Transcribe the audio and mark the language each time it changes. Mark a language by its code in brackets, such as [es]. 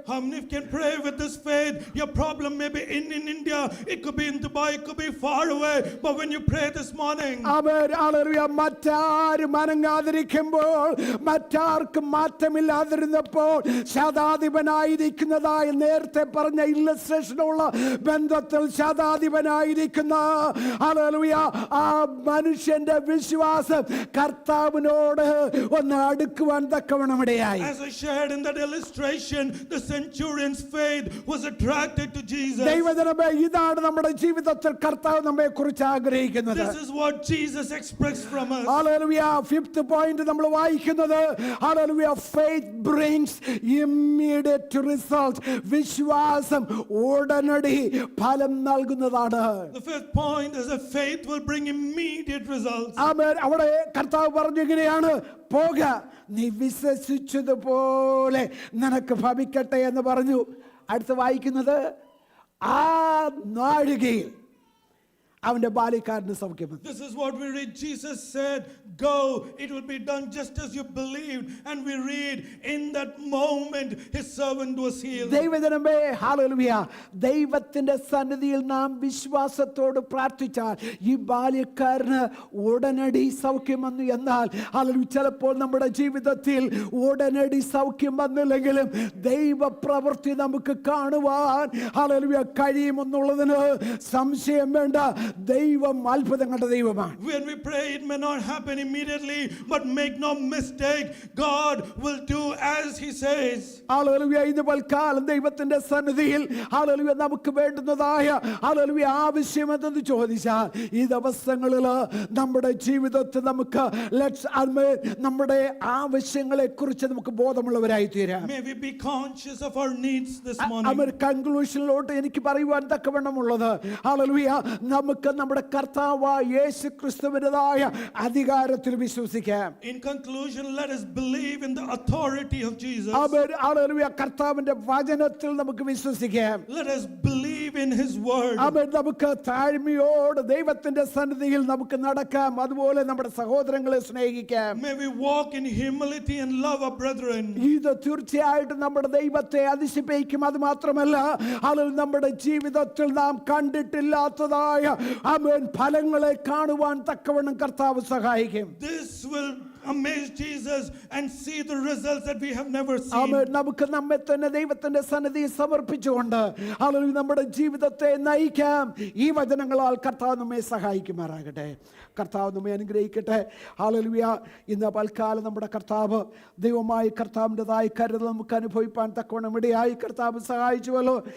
[en] How many can pray with this faith? Your problem may be in India, it could be in Dubai, it could be far away, but when you pray this morning, [ml] hallelujah മറ്റാരും അനങ്ങാതിരിക്കുമ്പോൾ, മറ്റാർക്കും മാറ്റമില്ലാതിരുന്നപ്പോൾ, ശതാധിപനായിരിക്കുന്നതായ നേരത്തെ പറഞ്ഞ ഇല്ലസ്ട്രേഷനുള്ള ബന്ധത്തിൽ ശതാധിപനായിരിക്കുന്ന hallelujah ആ മനുഷ്യന്റെ വിശ്വാസം കർത്താവിനോട് ഒന്ന് അടുക്കുവാൻ തക്കവണ്ണം ഇടയായി. [en] as I shared in that illustration, the centurion's faith was attracted to Jesus. [ml] ദൈവജനമേ, ഇതാണ് നമ്മുടെ ജീവിതത്തിൽ കർത്താവ് നമ്മെ കുറിച്ച് ആഗ്രഹിക്കുന്നത്. [en] This is what Jesus expressed from us. [ml] Hallelujah. Fifth point നമ്മൾ വായിക്കുന്നത് hallelujah [en] faith brings immediate result. [ml] വിശ്വാസം ഉടനടി ഫലം നൽകുന്നതാണ്. [en] The fifth point is that faith will bring immediate results. [ml] ആമേൻ. അവിടെ കർത്താവ് പറഞ്ഞു ഇങ്ങനെയാണ്, പോക, നീ വിശ്വസിച്ചതുപോലെ നിനക്ക് ഭവിക്കട്ടെ എന്ന് പറഞ്ഞു. അടുത്ത് വായിക്കുന്നത്, ആ നാഴികയിൽ അവന്റെ ബാല്യക്കാരന് സൗഖ്യം വന്നു. [en] This is what we read. Jesus said, go, it will be done just as you believed. And we read, in that moment his servant was healed. [ml] ദൈവജനമേ, ഹല്ലേലൂയ. ദൈവത്തിന്റെ സന്നിധിയിൽ നാം വിശ്വാസത്തോട് പ്രാർത്ഥിച്ചാൽ ഈ ബാല്യക്കാരന് ഉടനടി സൗഖ്യം വന്നു. എന്നാൽ ഹല്ലേലൂയ ചിലപ്പോൾ നമ്മുടെ ജീവിതത്തിൽ ഉടനടി സൗഖ്യം വന്നില്ലെങ്കിലും ദൈവപ്രവൃത്തി നമുക്ക് കാണുവാൻ ഹല്ലേലൂയ കഴിയുമെന്നുള്ളതിന് സംശയം വേണ്ട. ദൈവം അത്ഭുതങ്ങളുടെ ദൈവമാണ്. [en] When we pray, it may not happen immediately, but make no mistake, God will do as he says. [ml] Hallelujah. ഇന്ന് പൽക്കാലം ദൈവത്തിന്റെ സന്നിധിയിൽ ഹല്ലേലൂയ നമുക്ക് വേണ്ടുന്നതായ ഹല്ലേലൂയ ആവശ്യം എന്തെന്ന് ചോദിച്ചാൽ, ഈ ദിവസങ്ങളിൽ നമ്മുടെ ജീവിതത്തിൽ നമുക്ക് നമ്മുടെ ആവശ്യങ്ങളെ കുറിച്ച് നമുക്ക് ബോധമുള്ളവരായി തീരാം. [en] May we be conscious of our needs this morning. [ml] കൺക്ലൂഷനിലോട്ട് എനിക്ക് പറയുവാൻ തക്കവണ്ണമുള്ളത് ഹല്ലേലൂയ നമുക്ക് നമ്മുടെ കർത്താവായ യേശു ക്രിസ്തുവിൻ്റെതായ അധികാരത്തിൽ വിശ്വസിക്കാം. [en] In conclusion, let us believe in the authority of Jesus. [ml] Hallelujah. കർത്താവിന്റെ വചനത്തിൽ നമുക്ക് വിശ്വസിക്കാം. [en] Let us believe in his word. [ml] നമുക്ക് താഴ്മയോട് ദൈവത്തിന്റെ സന്നിധിയിൽ നമുക്ക് നടക്കാം. അതുപോലെ നമ്മുടെ സഹോദരങ്ങളെ സ്നേഹിക്കാം. [en] May we walk in humility and love our brethren. [ml] ഇത് തീർച്ചയായിട്ടും നമ്മുടെ ദൈവത്തെ അതിശയിപ്പിക്കും. അത് മാത്രമല്ല, അതിൽ നമ്മുടെ ജീവിതത്തിൽ നാം കണ്ടിട്ടില്ലാത്തതായ ഫലങ്ങളെ കാണുവാൻ തക്കവണ്ണം കർത്താവ് സഹായിക്കും. [en] This will amaze Jesus and see the results that we have never seen. [ml] നമുക്ക് നമ്മെ തന്നെ ദൈവത്തിന്റെ സന്നിധിയിൽ സമർപ്പിച്ചുകൊണ്ട് നമ്മുടെ ജീവിതത്തെ നയിക്കാം. ഈ വചനങ്ങളാൽ കർത്താവ് നമ്മെ സഹായിക്കുമാറാകട്ടെ. കർത്താവ് നമ്മെ അനുഗ്രഹിക്കട്ടെ. ഹല്ലേലൂയ. ഇന്ന് പൽക്കാലം നമ്മുടെ കർത്താവ് ദൈവമായി കർത്താവിൻ്റെതായ കരുതൽ നമുക്ക് അനുഭവിപ്പാൻ തക്കവണ്ണം ഇടയായി കർത്താവ് സഹായിച്ചുവല്ലോ.